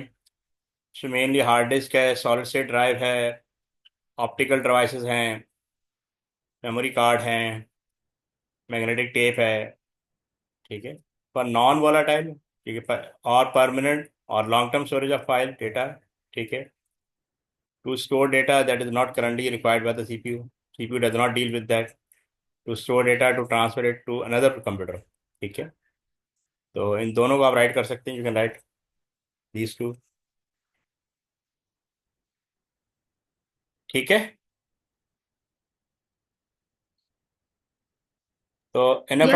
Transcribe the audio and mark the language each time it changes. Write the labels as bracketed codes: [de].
[hi] इसमें mainly hard disk है, solid state drive है, ऑप्टिकल डिवाइसेस हैं, मेमोरी कार्ड हैं, मैग्नेटिक टेप है। ठीक है, पर नॉन वोलाटाइल, ठीक है, और परमानेंट और long term storage of file data. ठीक है, [en] to store data that is not currently required by the CPU. CPU does not deal with that. To store data, to transfer it to another computer। [hi] ठीक है, तो इन दोनों को आप right कर सकते हैं। [en] You can write these two. [hi] ठीक है, तो enough